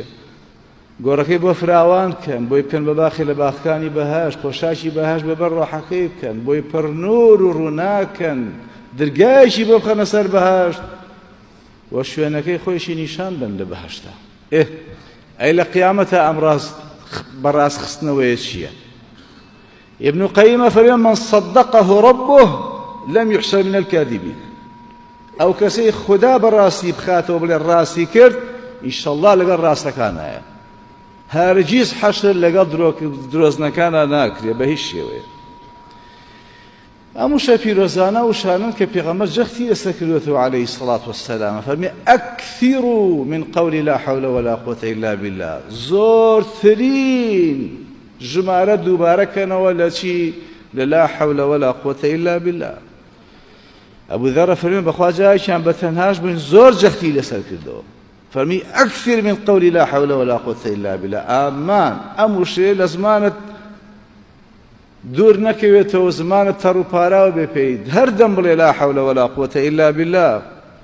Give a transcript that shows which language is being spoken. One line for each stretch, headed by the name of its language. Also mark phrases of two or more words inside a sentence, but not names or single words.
Central Kurdish: گۆڕەکەی بۆ فراوان بکەن، بۆی بکەن بە باخی لە باخەکانی بەهەشت، پۆشاکی بەهەشت بەبەر ڕۆحەکەی بکەن، بۆی پڕ نور و ڕووناکەن، دەرگایەکی بۆ بخەنە سەر بەهەشت و شوێنەکەی خۆیشی نیشان بن لە بەهەشتە. ئەی لە قیامەتە ئەم بەڕاست خستنەوەیە چییە؟
Arabic: ابن قەیمە فەرمێ من صدقه ربه لم يحسب من الكاذبين،
Central Kurdish: ئەو کەسەی خوددا بەڕاستی بخاتەوە بڵێ ڕاستی کرد، ئینشەڵڵا لەگەڵ ڕاستەکانایە، هەرگیز حەشر لەگەڵ درۆزنەکانە ناکرێ بە هیچ شێوەیە. ئەم وشە پیرۆزانە وشانن کە پێغەمبەر جەختی ئێستا کردوێتەوە
Arabic: عەلەیهی سەڵات وەسەلام،
Central Kurdish: فەرمێ
Arabic: ئەکثیروا من قەول لا حول ولا قوة إلا بالله،
Central Kurdish: زۆرترین ژمارە دووبارەکەنەوە لە چی؟
Arabic: لە لا حول ولا قوة إلا بالله.
Central Kurdish: ئەبوو ذەرە فەرمێ بەخوا جایەکیان بەتەنهاش بووین زۆر جەختی لەسەر کردەوە، فەرمی
Arabic: ئەکثر من قەول لا حول ولا قوة إلا بالله.
Central Kurdish: ئامان ئەم وشەیە لە زمانت دوور نەکەوێتەوە، زمانت تەڕ و پاراوە بێ پێی، هەردەم بڵێ
Arabic: لا حول ولا قوة إلا بالله.